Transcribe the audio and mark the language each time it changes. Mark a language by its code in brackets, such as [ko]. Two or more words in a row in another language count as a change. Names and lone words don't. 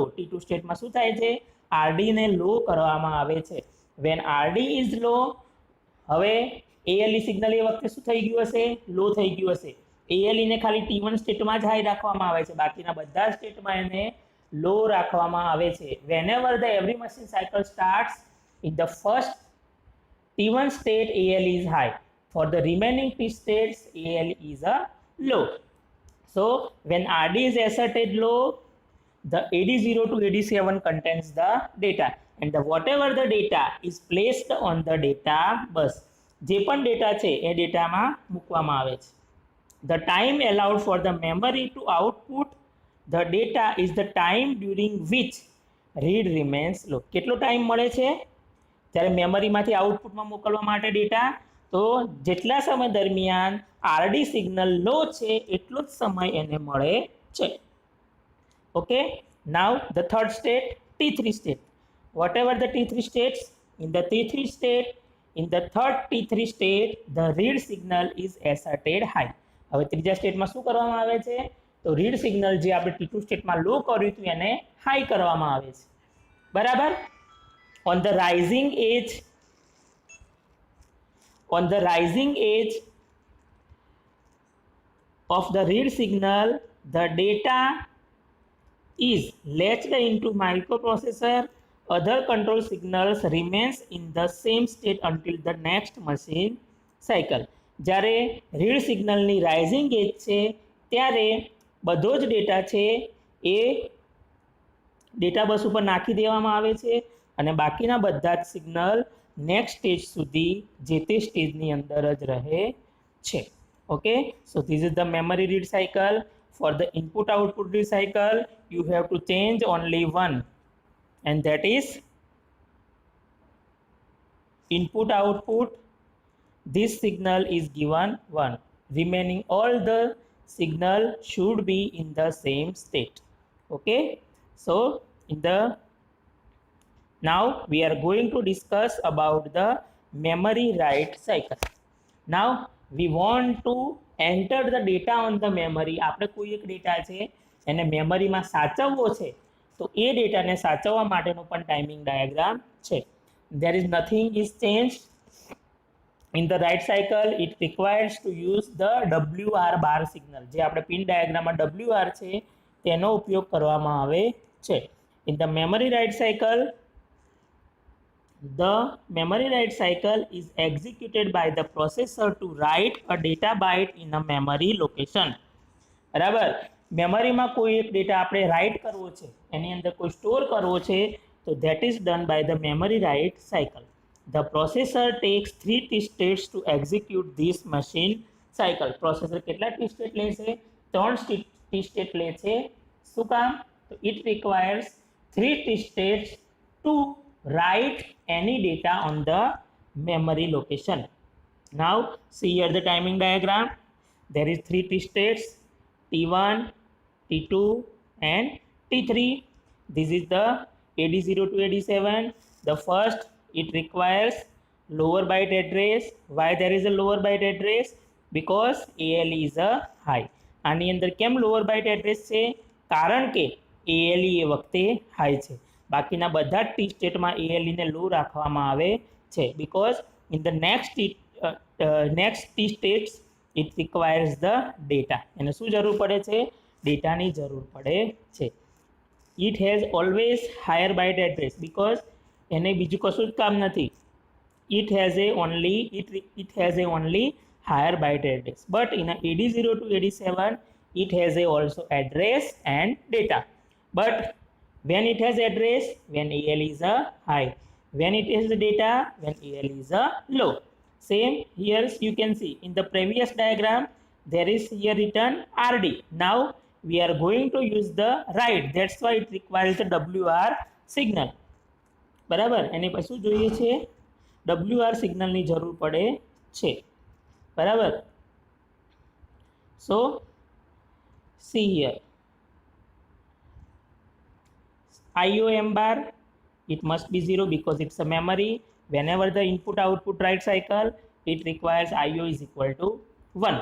[gu] T2 સ્ટેટમાં શું થાય છે? RD ને લો કરવામાં આવે છે. [en] when RD is low, [gu] હવે ALE સિગ્નલ એ વખતે શું થઈ ગયું હશે? લો થઈ ગયું હશે. ALE ને ખાલી T1 સ્ટેટમાં જ હાઈ રાખવામાં આવે છે, બાકીના બધા સ્ટેટમાં એને લો રાખવામાં આવે છે. [en] whenever the every machine cycle starts in the first T1 state, ALE is high. For the remaining T states, ALE is a low. So when RD is asserted low, the AD0 to AD7 contains the data, and whatever the data is placed on the data bus, [gu] જે પણ ડેટા છે એ ડેટામાં મૂકવામાં આવે છે. [en] The time allowed for the memory to output the data is the time during which read remains low. [gu] કેટલો ટાઈમ મળે છે જ્યારે મેમરીમાંથી આઉટપુટમાં મોકલવા માટે ડેટા? તો જેટલા સમય દરમિયાન [en] RD signal [gu] લો છે એટલો જ સમય એને મળે છે. [en] Okay, now the third state, T3 state. Whatever the T3 states, in the T3 state, in the third T3 state, the read signal is asserted high. [gu] હવે ત્રીજા સ્ટેટમાં શું કરવામાં આવે છે? તો [en] read signal [gu] જે આપણે T2 સ્ટેટમાં લો કર્યું હતું એને હાઈ કરવામાં આવે છે. બરાબર? [en] On the rising edge of the read signal, the data is latched into microprocessor. Other control signals remains in the same state until the next machine cycle. [gu] જ્યારે રીડ સિગ્નલની [en] rising edge [gu] છે ત્યારે બધો જ ડેટા છે એ [en] data bus [gu] ઉપર નાખી દેવામાં આવે છે અને બાકીના બધા જ સિગ્નલ [en] next stage [gu] સુધી જે તે સ્ટેજની અંદર જ રહે છે. [en] Okay, so this is the memory read cycle. For the input output read cycle, you have to change only one, and that is input output. This signal is given 1. Remaining all the signal should be in the same state. Okay, so now we are going to discuss about the memory write cycle. Now we want to enter the data on the memory. [gu] આપણે કોઈ એક ડેટા છે એને મેમરીમાં સાચવવો છે તો એ ડેટાને સાચવવા માટેનો પણ [en] timing diagram [gu] છે. [en] There is nothing is changed in the write cycle. It requires to use the WR bar signal. [gu] જે આપણે પિન ડાયાગ્રામમાં WR છે તેનો ઉપયોગ કરવામાં આવે છે. [en] In the memory write cycle, the memory write cycle is executed by the processor to write a data byte in a memory location. [gu] બરાબર? મેમરીમાં કોઈ એક ડેટા આપણે રાઇટ કરવો છે, એની અંદર કોઈ સ્ટોર કરવો છે, તો [en] that is done by the memory write cycle. The processor takes 3 T states to execute this machine cycle. [gu] Processor કેટલા T state લે છે? 3 T state લે છે. શું કામ? [en] તો it requires 3 T states to write any data on the memory location. Now see here the timing diagram. There is 3 T states, T1, T2 and T3. This is the AD0 to AD7. The first, it requires lower byte address. Why there is a lower byte address? Because ALE is a high. [gu] આની અંદર કેમ [en] lower byte address [gu] છે? કારણ કે ALE એ વખતે હાઈ છે. બાકીના બધા ટી સ્ટેટમાં ALE ને લો રાખવામાં આવે છે. [en] Because in the next T states it requires the data. [gu] એને શું જરૂર પડે છે? ડેટાની જરૂર પડે છે. [en] It has always higher byte address because [gu] એને બીજું કશું જ કામ નથી. [en] It has a only higher byte address. But in a AD0 to AD7 it has a also address and data. But when it has address, when ALE is a high. When it has the data, when ALE is a low. Same here you can see in the previous diagram there is here written RD. Now we are going to use the write. That's why it requires the WR signal. [gu] બરાબર? એને પછી શું જોઈએ છે? WR સિગ્નલની જરૂર પડે છે. બરાબર? [en] So see here. IOM bar, it must be 0 because it's a memory. Whenever the input output write cycle, it requires IO is equal to 1.